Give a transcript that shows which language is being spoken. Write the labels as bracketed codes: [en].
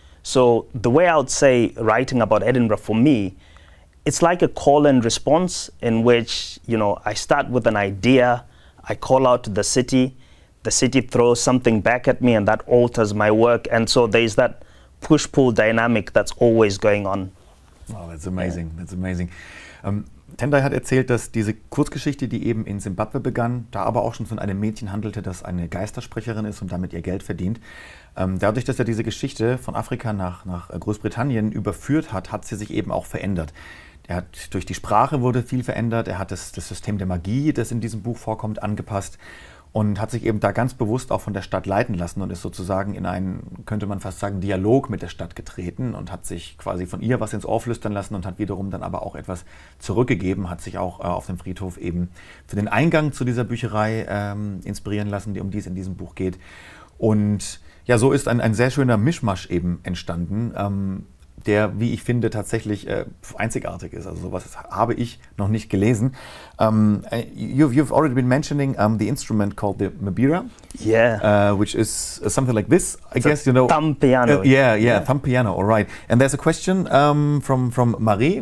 [en] So the way I would say writing about Edinburgh for me, it's like a call and response in which, you know, I start with an idea, I call out to the city throws something back at me, and that alters my work. And so there's that push-pull dynamic that's always going on. Wow, that's amazing, that's amazing. [de] Tendai hat erzählt, dass diese Kurzgeschichte, die eben in Simbabwe begann, da aber auch schon von einem Mädchen handelte, das eine Geistersprecherin ist und damit ihr Geld verdient. Dadurch, dass er diese Geschichte von Afrika nach Großbritannien überführt hat, hat sie sich eben auch verändert. Durch die Sprache wurde viel verändert, er hat das System der Magie, das in diesem Buch vorkommt, angepasst und hat sich eben da ganz bewusst auch von der Stadt leiten lassen und ist sozusagen in einen, könnte man fast sagen, Dialog mit der Stadt getreten und hat sich quasi von ihr was ins Ohr flüstern lassen und hat wiederum dann aber auch etwas zurückgegeben, hat sich auch auf dem Friedhof eben für den Eingang zu dieser Bücherei inspirieren lassen, um die es in diesem Buch geht. Und ja, so ist ein sehr schöner Mischmasch eben entstanden, der, wie ich finde, tatsächlich einzigartig ist. Also sowas habe ich noch nicht gelesen. [en] You've already been mentioning the instrument called the Mbira. Yeah. Which is something like this, I guess, you know. Thumb piano. Yeah, thumb piano, all right. And there's a question from Marie.